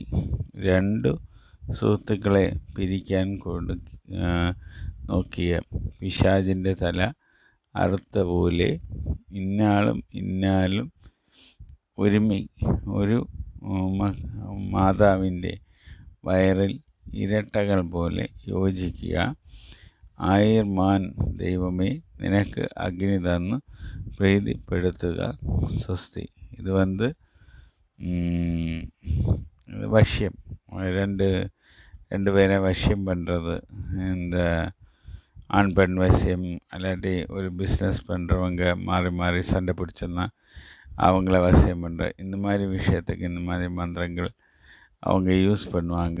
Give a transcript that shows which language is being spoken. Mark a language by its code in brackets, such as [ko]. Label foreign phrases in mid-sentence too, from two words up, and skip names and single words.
[ml] രണ്ടു സുഹൃത്തുക്കളെ പിരിക്കാൻ നോക്കിയ പിശാചിൻ്റെ തല അറുത്ത പോലെ ഇന്നാളും ഒരു മാതാവിൻ്റെ വയറിൽ ഇരട്ടകൾ പോലെ യോജിക്കുക. ആയിർമാൻ ദൈവമേ, നിനക്ക് അഗ്നി തന്നു പ്രീതിപ്പെടുത്തുക. സ്വസ്തി. ഇത് வசியம். [ta] ரெண்டு பேரை வசியம் பண்ணுறது. இந்த ஆண் பெண் வசியம், இல்லாட்டி ஒரு பிஸ்னஸ் பண்ணுறவங்க மாறி சண்டை பிடிச்சோன்னா அவங்கள வசியம் பண்ணுற இந்த மாதிரி விஷயத்துக்கு இந்த மாதிரி மந்திரங்கள் அவங்க யூஸ் பண்ணுவாங்க.